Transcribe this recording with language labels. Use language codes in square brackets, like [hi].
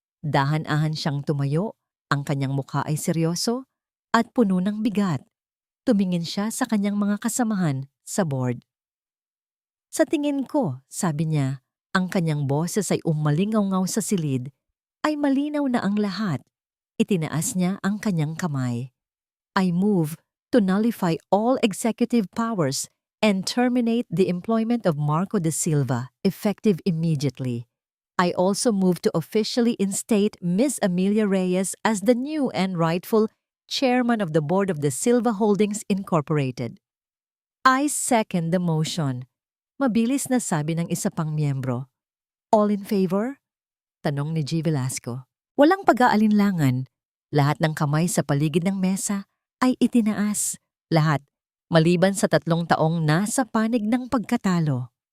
[tl] Dahan-dahan siyang tumayo, ang kanyang mukha ay seryoso at puno ng bigat. Tumingin siya sa kanyang mga kasamahan sa board. Sa tingin ko, sabi niya, ang kanyang boses ay umalingaw-ngaw sa silid, ay malinaw na ang lahat. Itinaas niya ang kanyang kamay. [en] I move to nullify all executive powers and terminate the employment of Marco de Silva, effective immediately. I also move to officially instate Ms. Amelia Reyes as the new and rightful chairman of the board of the Silva Holdings Incorporated. I second the motion. [tl] Mabilis na sabi ng isa pang miyembro. [en] All in favor? [tl] Tanong ni G. Velasco. Walang pag-aalinlangan. Lahat ng kamay sa paligid ng mesa ay itinaas. Lahat, maliban sa 3 taong nasa panig ng pagkatalo.